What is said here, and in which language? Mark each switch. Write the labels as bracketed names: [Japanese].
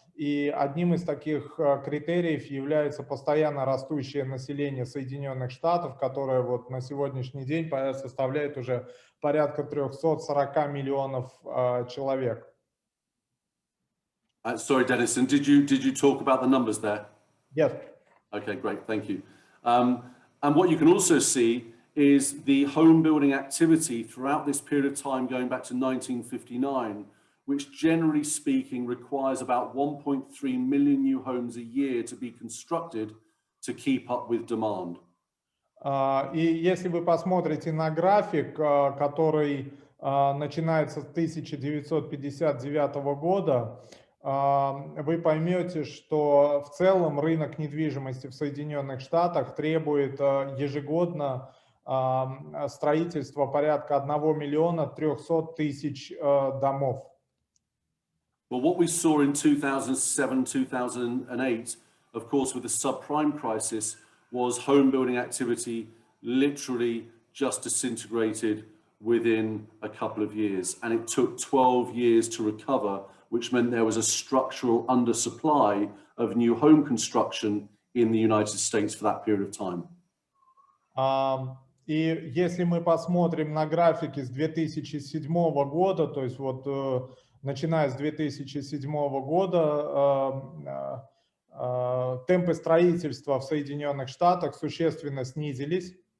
[Russian] И одним из таких критериев является постоянно растущее население Соединенных Штатов, которое вот на сегодняшний день составляет уже порядка 340 миллионов человек. [English] Sorry, Dennis, and did you talk about the numbers there? Yes. Okay, great, thank you. And what you can also see is the home building activity throughout this period of time going back to 1959, which generally speaking requires about 1.3 million new homes a year to be constructed to keep up with demand. [Russian] И если вы посмотрите на график, который начинается с 1959 года, вы поймете, что в целом рынок недвижимости в Соединенных Штатах требует ежегодно строительство порядка 1 миллиона 300 тысяч домов. [English] Well, what we saw in 2007, 2008, of course, with the subprime crisis, was home building activity literally just disintegrated within a couple of years. And it took 12 years to recover, which meant there was a structural undersupply of new home construction in the United States for that period of time. [Russian] И если мы посмотрим на графики с 2007 года, то есть вот начиная с 2007 года, темпы строительства в Соединенных Штатах существенно снизились.